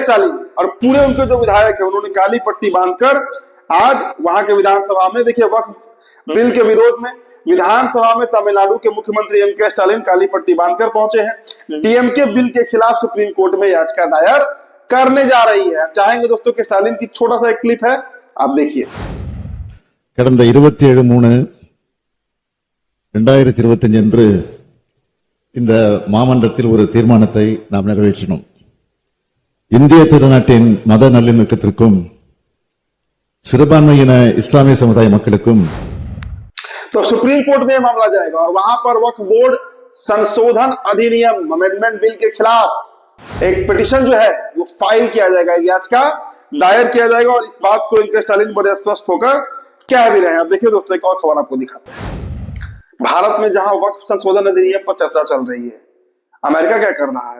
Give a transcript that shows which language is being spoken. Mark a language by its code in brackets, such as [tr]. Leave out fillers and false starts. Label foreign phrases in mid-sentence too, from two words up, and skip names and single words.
[hi] स्टालिन और पूरे उनके जो विधायक है उन्होंने काली पट्टी बांधकर आज वहां के विधानसभा में, देखिए वक्फ बिल के विरोध में विधानसभा में तमिलनाडु के मुख्यमंत्री एम.के. स्टालिन काली पट्टी बांधकर पहुंचे हैं। डीएमके बिल के खिलाफ सुप्रीम कोर्ट में याचिका दायर करने जा रही है। चाहेंगे दोस्तों कि स्टालिन की छोटा सा एक क्लिप है, आप देखिए। [ta] கடந்த 27/3/2025 அன்று இந்த மாமன்றத்தில் ஒரு தீர்மானத்தை நாம் நிறைவேற்றினோம். இந்திய திருநாட்டின் மத நல்லிணக்கத்திற்கும் சிறுபான்மையின இஸ்லாமிய समुदाय மக்களுக்கும் [hi] तो सुप्रीम कोर्ट में मामला जाएगा और वहां पर वक्फ बोर्ड संशोधन अधिनियम [en] amendment bill [hi] के खिलाफ एक पिटीशन जो है वो फाइल किया जाएगा, याचिका दायर किया जाएगा। और इस बात को इनके स्टालिन बड़े स्पष्ट होकर कह भी रहे हैं। अब देखिए दोस्तों, एक और खबर आपको दिखाते हैं। भारत में जहां वक्फ संशोधन अधिनियम पर चर्चा चल रही है, अमेरिका क्या कर रहा है?